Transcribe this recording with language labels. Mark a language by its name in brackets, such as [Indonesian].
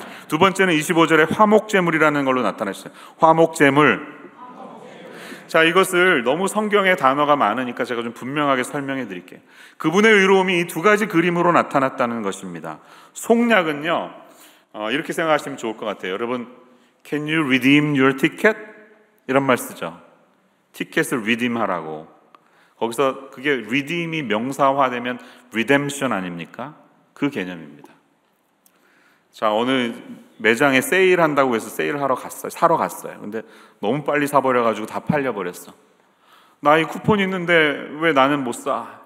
[Korean] 두 번째는 25절에 화목제물이라는 걸로 나타났어요. 화목제물. 자, 이것을 너무 성경에 단어가 많으니까 제가 좀 분명하게 설명해 드릴게요. 그분의 의로움이 이 두 가지 그림으로 나타났다는 것입니다. 속략은요, 이렇게 생각하시면 좋을 것 같아요. 여러분, [English] Can you redeem your ticket? [Korean] 이런 말 쓰죠. 티켓을 redeem하라고. 거기서 그게 redeem이 명사화되면 redemption 아닙니까? 그 개념입니다. 자, 어느 매장에 세일한다고 해서 세일하러 갔어요. 사러 갔어요. 근데 너무 빨리 사버려가지고 다 팔려버렸어. 나 이 쿠폰이 있는데 왜 나는 못 사?